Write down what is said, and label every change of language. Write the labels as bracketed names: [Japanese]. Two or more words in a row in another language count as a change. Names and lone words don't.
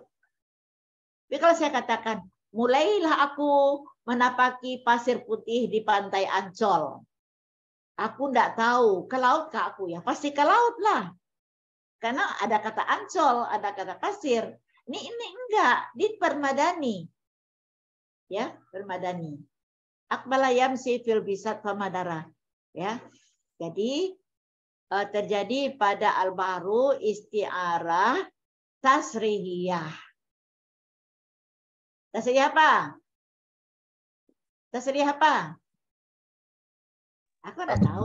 [Indonesian] Tapi kalau saya katakan, mulailah aku menapaki pasir putih di pantai Ancol. Aku tidak tahu, ke laut kah aku? Ya pasti ke laut lah. Karena ada kata Ancol, ada kata pasir. Ini enggak, di permadani. Ya, permadani. [Arabic] أقبل يمشي في البساط فما درى. [Indonesian] Ya. Jadi terjadi pada [Arabic] البحر استعارة تصريحية. [Indonesian] Tasrihiyah apa? Tasrihiyah apa? Aku enggak tahu.